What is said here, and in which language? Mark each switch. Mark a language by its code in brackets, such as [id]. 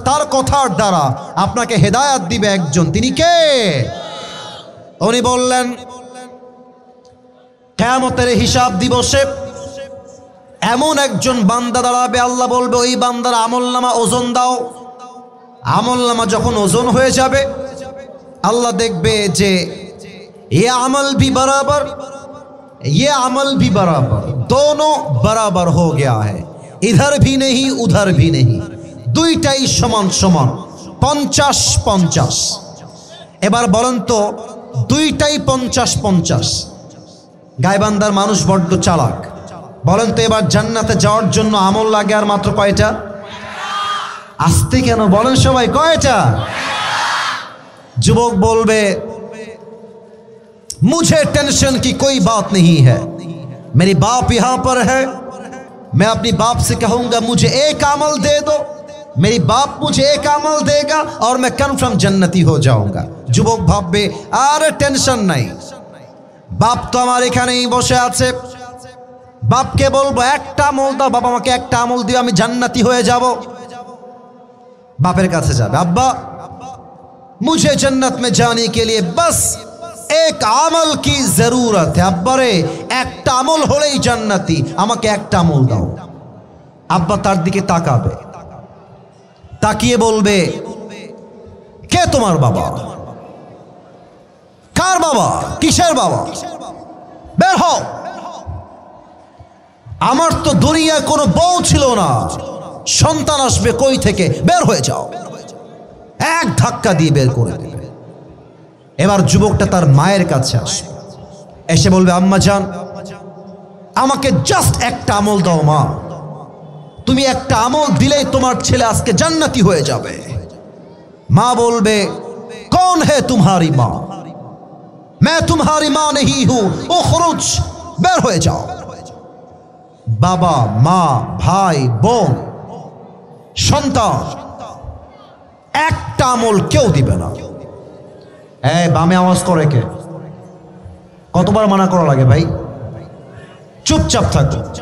[bn] তার কথার দ্বারা আপনাকে হেদায়াত দিবে একজন, তিনি কে? উনি বললেন, কিয়ামতের হিসাব দিবসে এমন একজন বান্দা দাঁড়াবে, আল্লাহ বলবে ওই বান্দার আমলনামা ওজন দাও। আমলনামা যখন ওজন হয়ে যাবে, আল্লাহ দেখবে যে [hi] ये अमल भी बराबर, ये अमल भी बराबर, दोनों बराबर हो गया है, इधर भी नहीं उधर भी नहीं, [bn] দুইটাই সমান সমান, 50-50। এবার বলেন তো, দুইটাই 50-50। গায়বান্দার মানুষ বড্ড চালাক। বলেন তো এবার জান্নাতে যাওয়ার জন্য আমল লাগে আর মাত্র কয়টা? আসতে কেন বলেন সবাই, কয়টা? যুবক বলবে [hi] मुझे टेंशन की कोई बात नहीं है, मेरी बाप यहां पर है, मैं अपनी बाप से कहूंगा मुझे एक अमल दे दो, मेरी बाप मुझे एक अमल देगा और मैं कन्फर्म जन्नती हो जाऊंगा। [bn] যুবক ভাববে আরে টেনশন নাই, বাপ তো আমার এখানেই বসে আছে, বাপকে বলবো একটা আমল দাও, বাবা আমাকে একটা আমল দিও, আমি জান্নাতি হয়ে যাব। বাপের কাছে যাবে, আব্বা [hi] मुझे जन्नत में जाने के लिए बस एक আমল की जरूरत है, [bn] আব্বারে একটা আমল হলেই জান্নাতি, আমাকে একটা আমল দাও। আব্বা তার দিকে তাকাবে, তাকিয়ে বলবে কে তোমার বাবা? কার বাবা? কিসের বাবা? বের হও, আমার তো দুনিয়ায় কোনো বউ ছিল না, সন্তান আসবে কই থেকে? বের হয়ে যাও। এক ধাক্কা দিয়ে বের করে দেবে। এবার যুবকটা তার মায়ের কাছে আসবে, এসে বলবে আম্মা জান আমাকে জাস্ট একটা আমল দাও মা, তুমি একটা আমল দিলেই তোমার ছেলে আজকে জান্নাতি হয়ে যাবে। মা বলবে [hi] कौन है तुम्हारी माँ? मैं तुम्हारी माँ नहीं हूं, [ar] उखरुज, [bn] বের হয়ে যাও। বাবা মা ভাই বোন সন্তান একটা আমল কেউ দিবে না। এই বামে আওয়াজ করে কে? কতবার মানা করা লাগে ভাই? চুপচাপ থাকো।